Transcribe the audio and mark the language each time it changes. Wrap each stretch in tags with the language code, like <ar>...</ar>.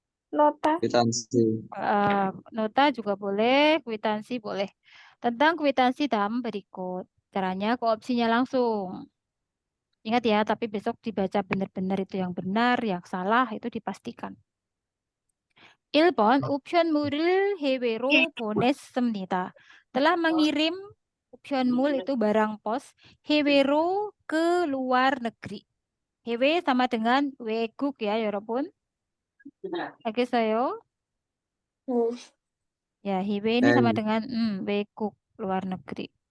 <id>Nota. Kwitansi. Nota juga boleh, kwitansi boleh. Tentang kwitansi dalam berikut. Caranya ke opsinya langsung. Ingat ya, tapi besok dibaca benar-benar itu yang benar, yang salah itu dipastikan.</id> <ko>1번 우편물을 해외로 보냈습니다.</ko> <id>Telah mengirim</id> <ko>우편물</ko> <id>itu barang pos</id> <ko>해외로</ko> <id>ke luar negeri.</id> <ko>해외</ko> <id>sama dengan</id> <ko>외국</ko> <id>ya,</id> <ko>여러분. 알겠어요?</ko> <id>Ya,</id> <ko>해외</ko> <id>ini sama dengan</id> <ko>외국</ko> <id>luar negeri.</id>